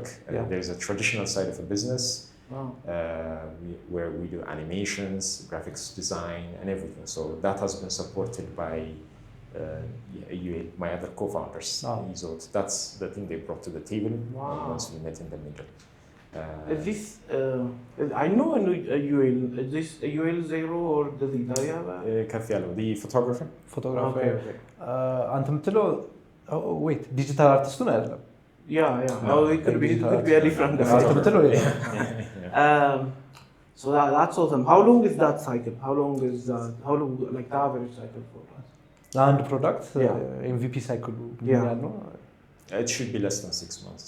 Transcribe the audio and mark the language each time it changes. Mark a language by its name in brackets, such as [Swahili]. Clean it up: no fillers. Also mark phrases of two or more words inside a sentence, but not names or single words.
[English] There's a traditional side of a business. Where we do animations, graphics design, and everything. So that has been supported by my other co-founders. So that's the thing they brought to the table once we met in the middle. Is this, I know UL, is this UL 0 or does it [Amharic] ከፍ ያለው [English] the photographer? Okay. [Amharic] አንተ የምትለው [English] wait, digital artist [Amharic] ነው አይደለም? [English] Yeah. Oh, it could be a different. So that's awesome. How long is that cycle? How long like the average cycle for that? And product MVP cycle. It should be less than 6 months.